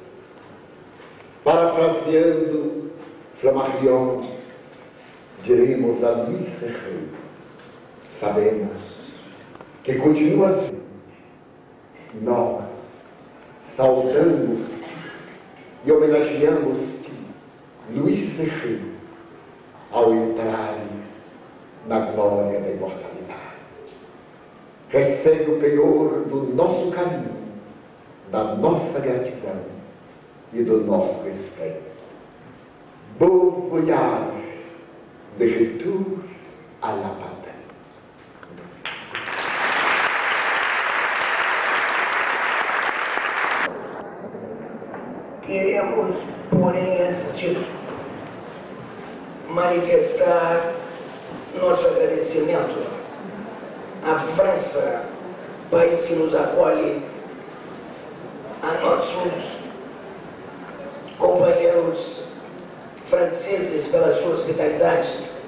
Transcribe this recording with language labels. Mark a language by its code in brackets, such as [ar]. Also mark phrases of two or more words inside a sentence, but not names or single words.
[pt] Parafraseando Flammarion, diremos a Luís Ferreira, sabemos que continuas nós saudamos e homenageamos-te, Luís Ferreira, ao entrares na glória da imortalidade. Recebe o penhor do nosso carinho, da nossa gratidão e do nosso respeito. [fr] Bon voyage de retour à la patrie. [pt] Queremos, porém, antes de manifestar nosso agradecimento à França, país que nos acolhe, a nossos companheiros franceses pela sua hospitalidade.